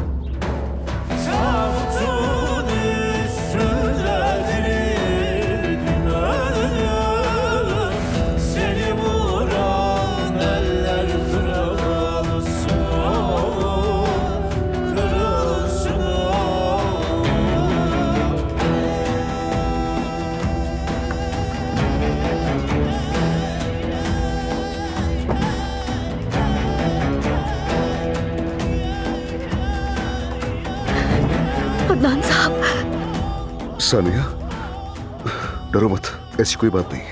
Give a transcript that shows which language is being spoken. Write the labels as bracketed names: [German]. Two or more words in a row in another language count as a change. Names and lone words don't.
[Turkish] Tabutun üstünde dirildim öldüm. Seni vuran eller kırılsın oğlum, kırılsın oğlum. [Hindi] अदनान साहब, सानिया, डरो मत, ऐसी कोई बात नहीं है।